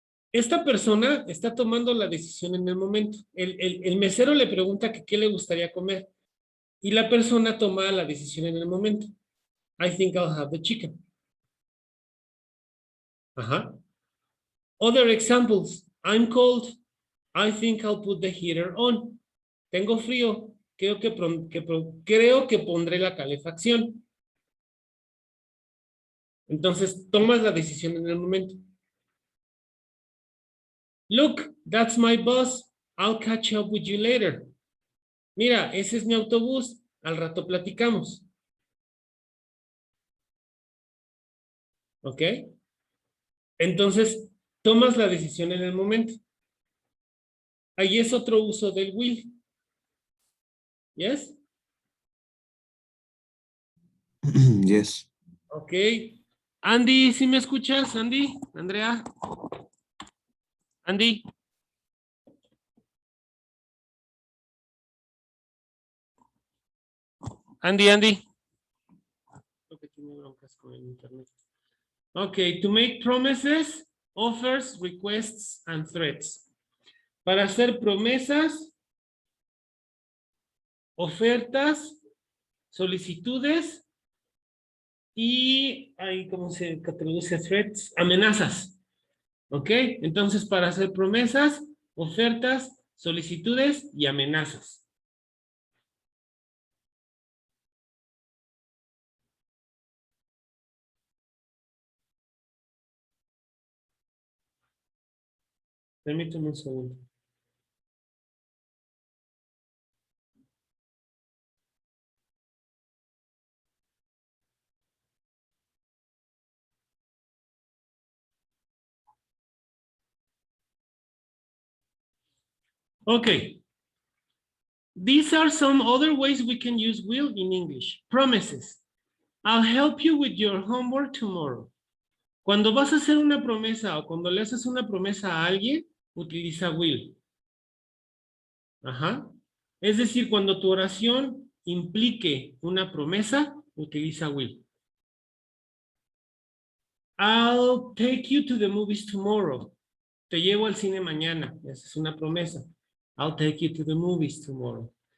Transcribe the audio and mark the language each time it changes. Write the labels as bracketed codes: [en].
[es] Esta persona está tomando la decisión en el momento. El mesero le pregunta que qué le gustaría comer y la persona toma la decisión en el momento. [en] I think I'll have the chicken. Ajá. Other examples. I'm cold. I think I'll put the heater on. [es] Tengo frío. Creo que pondré la calefacción. Entonces, tomas la decisión en el momento. [en] Look, that's my bus. I'll catch up with you later. [es] Mira, ese es mi autobús. Al rato platicamos. ¿Ok? Entonces, tomas la decisión en el momento. Ahí es otro uso del will. ¿Yes? [en] Yes. [es] Ok. Andy, ¿sí me escuchas? Andy, Andrea. Andy. Andy. Creo que tiene broncas con el internet. [en] Ok, to make promises, offers, requests, and threats. [es] Para hacer promesas, ofertas, solicitudes y, ahí, ¿cómo se traduce threats? Amenazas. ¿Ok? Entonces, para hacer promesas, ofertas, solicitudes y amenazas. Permítame un segundo. Okay. [en] These are some other ways we can use will in English. Promises. I'll help you with your homework tomorrow. [es] Cuando vas a hacer una promesa o cuando le haces una promesa a alguien, utiliza will. Ajá. Es decir, cuando tu oración implique una promesa, utiliza will. [en] I'll take you to the movies tomorrow. [es] Te llevo al cine mañana. Esa es una promesa. [en] I'll take you to the movies tomorrow.